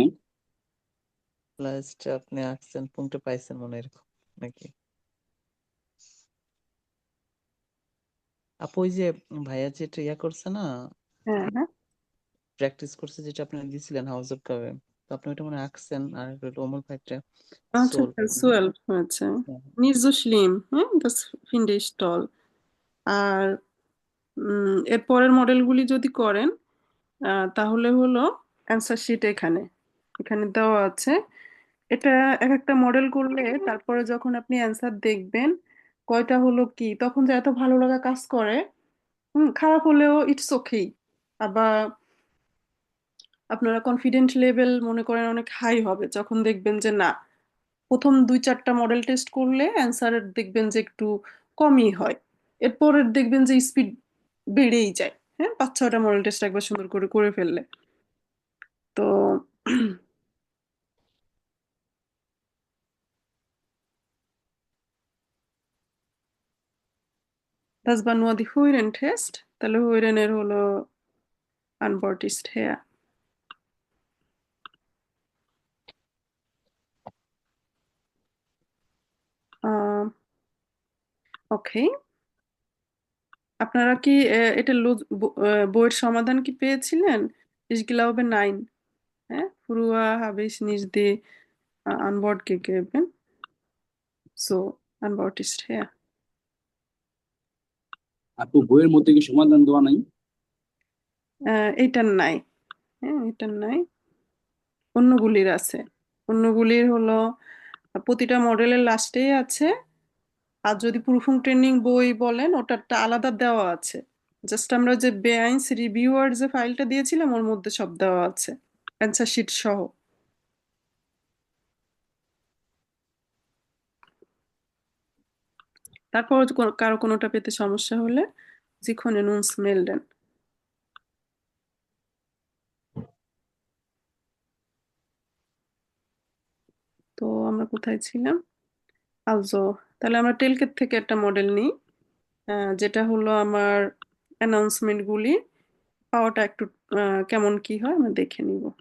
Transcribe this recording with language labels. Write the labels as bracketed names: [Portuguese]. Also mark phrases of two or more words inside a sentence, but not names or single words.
[Bangla] লাস্টে আপনি আসছেন পুংটা পাইছেন মনে হয় এরকম নাকি? আপু ওই যে ভাইয়া যেটা ইয়া করছে না, হ্যাঁ হ্যাঁ, প্র্যাকটিস করছে যেটা আপনি দিছিলেন হাউস অফ কাবে, তো আপনি ওটা মনে হয় আঁকছেন, আর একটা ওমর ভাইটা আচ্ছা সোল। 12 হয়েছে। [German] Nicht so schlimm, [Bangla] হ্যাঁ, [German] das finde ich toll। [Bangla] আর এর পরের মডেলগুলি যদি করেন তাহলে হলো [English] answer sheet [Bangla] এখানে এখানে দেওয়া আছে। এটা এক একটা মডেল করলে তারপরে যখন আপনি অ্যান্সার দেখবেন কয়টা হলো কি, তখন যে এত ভালো লাগা কাজ করে। খারাপ হলেও [English] it's okay. [Bangla] আবার আপনারা [English] confident level [Bangla] মনে করেন অনেক হাই হবে যখন দেখবেন যে না, প্রথম 2-4টা [English] model test [Bangla] করলে অ্যান্সার দেখবেন যে একটু কমই হয়, এরপরের দেখবেন যে স্পিড বেড়েই যায়। হ্যাঁ, 5-6টা [English] model test [Bangla] একবার সুন্দর করে করে ফেললে। [German] তো das war nur die Huiren-Test, [Bangla] তাহলে হুইরেনের হলো [German] Antwort ist her। [Bangla] ওকে, আপনারা কি এটা বইয়ের সমাধান কি পেয়েছিলেন? [German] Ich glaube nein, hä? Früher habe ich nicht die Antwort gegeben, so Antwort ist her। [Bangla] আপু বইয়ের মধ্যে কি সমাধান দেওয়া নাই? এটার নাই, হ্যাঁ এটার নাই, অন্যগুলির আছে। অন্যগুলির হলো প্রতিটা মডেলের লাস্টেই আছে। আর যদি প্রুফিং ট্রেনিং বই বলেন ওটারটা আলাদা দেওয়া আছে। জাস্ট আমরা যে বেআইনস রিভিউয়ার যে ফাইলটা দিয়েছিলাম ওর মধ্যে সব দেওয়া আছে [English] answer sheet [Bangla] সহ। তারপর কারো কোনোটা পেতে সমস্যা হলে [German] Sie können uns melden। [Bangla] তো আমরা কোথায় ছিলাম? আলজো, তাহলে আমরা টেলকেট থেকে একটা মডেল নিই, যেটা হলো আমার অ্যানাউন্সমেন্ট গুলি পাওয়াটা একটু কেমন কি হয় আমরা দেখে নিব।